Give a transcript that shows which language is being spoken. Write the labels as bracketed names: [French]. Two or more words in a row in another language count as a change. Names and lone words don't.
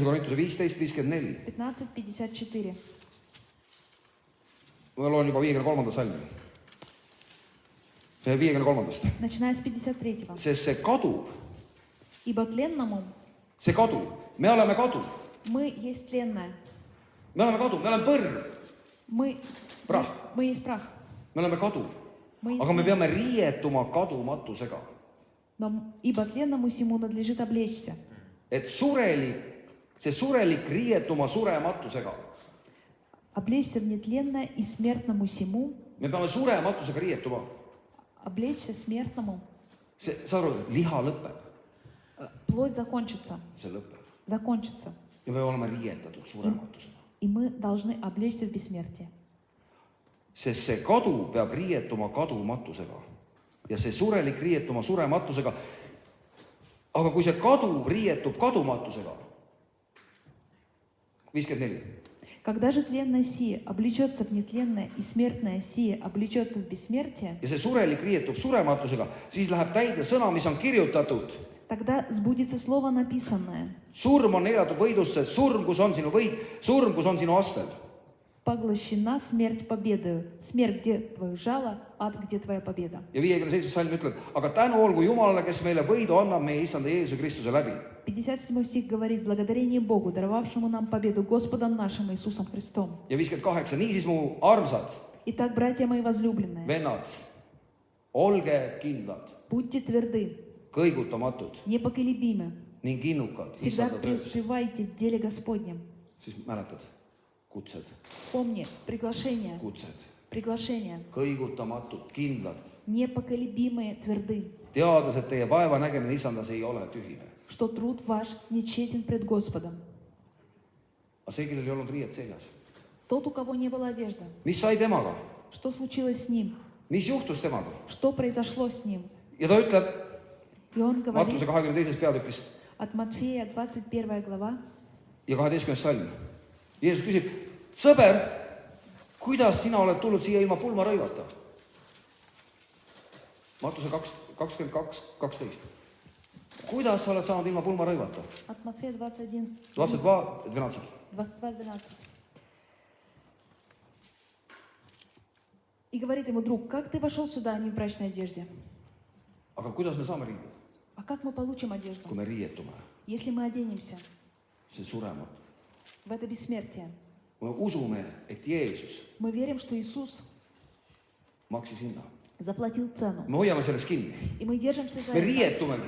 [Estonian] 1. Korintuse 15, 54. 15, 54. Ma loen juba 53. salmi. 53. [Russian] Начиная с 53. [Estonian] Sest see kaduv, [Russian] Ибо тленному [Estonian] me oleme kaduv, [Russian] мы есть тленное. [Estonian] me oleme põrn, [Russian] Прах. Мы есть прах. [Estonian] me oleme kaduv. Aga me peame riietuma kadumatusega. [Russian] Но ибо тленному сему надлежит облечься. [Estonian] Et see surelik riietuma surematusega. [Russian] Облечься в нетленное и смертному сему. [Estonian] Me peame surematusega riietuma. [Russian] Облечься смертному. [Estonian] Sa aru, liha lõpeb. [Russian] Плоть закончится. [Estonian] See lõpeb. [Russian] Закончится. [Estonian] Ja me oleme riietatud surematusega. [Russian] И мы должны облечься в бессмертие. [Estonian] Sest see kadu peab riietuma kadumatusega. Ja see surelik riietuma surematusega. Aga kui see kadu riietub kadumatusega, 54. [Russian] Когда же тленное сие облечется в нетленное и смертное сие облечется в бессмертие, [Estonian] Ja see surelik riietub surematusega, siis läheb täide sõna, mis on kirjutatud. [Russian] тогда сбудется слово написанное. [Estonian] Surm on neelatud võidusse, surm, kus on sinu võit, surm, kus on sinu astel. [Russian] поглощена смерть победою. Смерть, где твое жало, ад, где твоя победа. [Estonian] ja 57. salm ütleb, aga tänu olgu Jumalale, kes meile võidu annab meie issanda Jeesuse Kristuse läbi. [Russian] 57 стих говорит: благодарение Богу, даровавшему нам победу Господом нашим Иисусом Христом. [Estonian] ja 58, niisiis mu armsad [Russian] Итак, братья мои возлюбленные, [Estonian] vennad, olge kindlad, [Russian] будьте тверды, [Estonian] kõigutamatud [Russian] непоколебимы, [Estonian] ning innukad [Russian] всегда [Estonian] issanda töös. [Russian] преуспевайте в деле Господнем. [Estonian] siis mäletad, kutsed, [Russian] Помни, приглашение, [Estonian] kutsed, kõigutamatud, kindlad, [Russian] непоколебимые, тверды, [Estonian] teades, et teie vaeva nägemine issandas ei ole tühine. [Russian] что труд ваш нечетен пред Господом. [Estonian] aga see, kellel ei olnud riiet seljas, [Russian] Тот, у кого не было одежды, [Estonian] mis sai temaga, [Russian] что случилось с ним, [Estonian] mis juhtus temaga? [Russian] что произошло с ним. [Estonian] ja ta ütleb [Russian] И он говорит [Estonian] Mattuse 22. peatükis [Russian] от Матфея, 21 глава, [Estonian] ja 12. salm. Jeesus küsib, sõber, kuidas sina oled tulnud siia ilma pulmarõivata? Mattuse 22, 12. Kuidas sa oled saanud ilma pulmarõivata? [Russian] от Матфея 21, 22, 22-12. И говорит ему друг: как ты вошел сюда, а не в брачной одежде? [Estonian] aga kuidas me saame riided, [Russian] А как мы получим одежду, [Estonian] kui me riietume? [Russian] если мы оденемся [Estonian] See surematu. [Russian] в это бессмертие? [Estonian] Me usume, et Jeesus [Russian] Мы верим, что Иисус [Estonian] maksis hinna. [Russian] заплатил цену. [Estonian] Me hoiame sellest kinni. [Russian] И мы держимся за [Estonian] Me [Russian] это. [Estonian] riietumegi.